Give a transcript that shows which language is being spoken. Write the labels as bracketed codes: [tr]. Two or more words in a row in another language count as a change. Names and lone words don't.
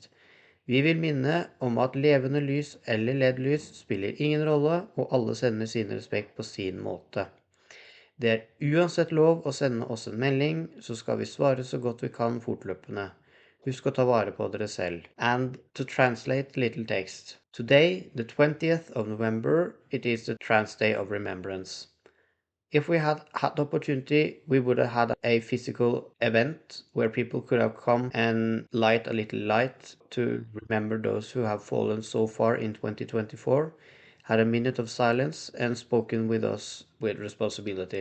[no] Vi vil minne om at levende lys eller LED-lys spiller ingen rolle, og alle sender sin respekt på sin måte. Det er uansett lov å sende oss en melding, så skal vi svare så godt vi kan fortløpende. Husk å ta vare på dere selv. [en] And to translate little text. Today, the 20th of November, it is the Trans Day of Remembrance. If we had had the opportunity, we would have had a physical event where people could have come and light a little light to remember those who have fallen so far in 2024, had a minute of silence, and spoken with us with responsibility.